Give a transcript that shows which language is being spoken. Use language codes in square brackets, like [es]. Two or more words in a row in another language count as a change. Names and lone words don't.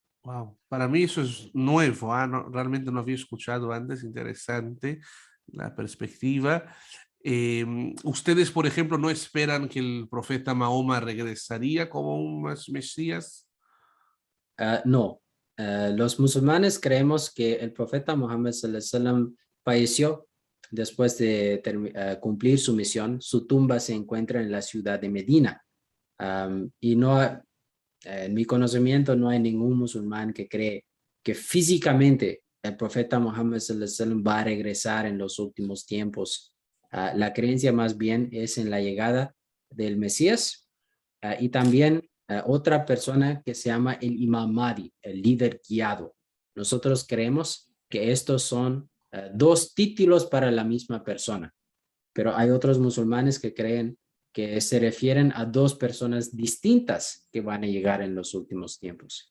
[es] Wow, para mí eso es nuevo, realmente no había escuchado antes, interesante la perspectiva. ¿Ustedes, por ejemplo, no esperan que el profeta Mahoma regresaría como un Mesías? No, los musulmanes creemos que el profeta Muhammad [ar] صلى الله عليه وسلم [es] falleció después de cumplir su misión. Su tumba se encuentra en la ciudad de Medina. Y no, en mi conocimiento no hay ningún musulmán que cree que físicamente el profeta Muhammad [ar] صلى الله عليه وسلم [es] va a regresar en los últimos tiempos. La creencia más bien es en la llegada del Mesías y también otra persona que se llama el Imam Mahdi, el líder guiado. Nosotros creemos que estos son dos títulos para la misma persona, pero hay otros musulmanes que creen que se refieren a dos personas distintas que van a llegar en los últimos tiempos.